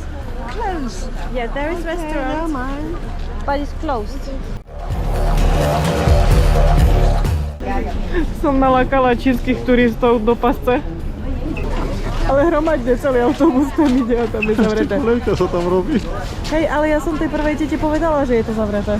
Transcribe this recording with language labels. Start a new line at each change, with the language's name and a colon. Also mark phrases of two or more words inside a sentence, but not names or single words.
English: Closed? Yeah, there is restaurant, but it's closed.
Slovak: Som nalákala čínskych turistov do pasce. Ale hromadne celý autobus tam ide a tam je zavreté. Čo sa tam robí? Hej, ale ja som tej prvej tete povedala, že je to zavreté.